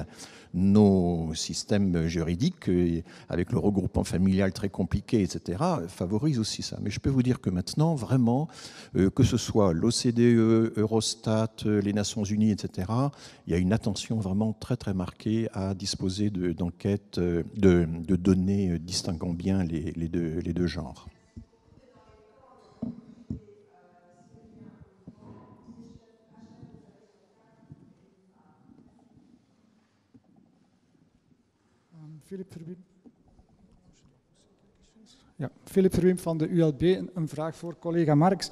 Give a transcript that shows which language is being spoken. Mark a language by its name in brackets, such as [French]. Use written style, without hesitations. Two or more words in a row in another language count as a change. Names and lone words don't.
[French] Nos systèmes juridiques, avec le regroupement familial très compliqué, etc., favorisent aussi ça. Mais je peux vous dire que maintenant, vraiment, que ce soit l'OCDE, Eurostat, les Nations Unies, etc., il y a une attention vraiment très très marquée à disposer d'enquêtes, de données distinguant bien les deux genres. [Dutch] Philip Verwim van de ULB, een vraag voor collega Marx.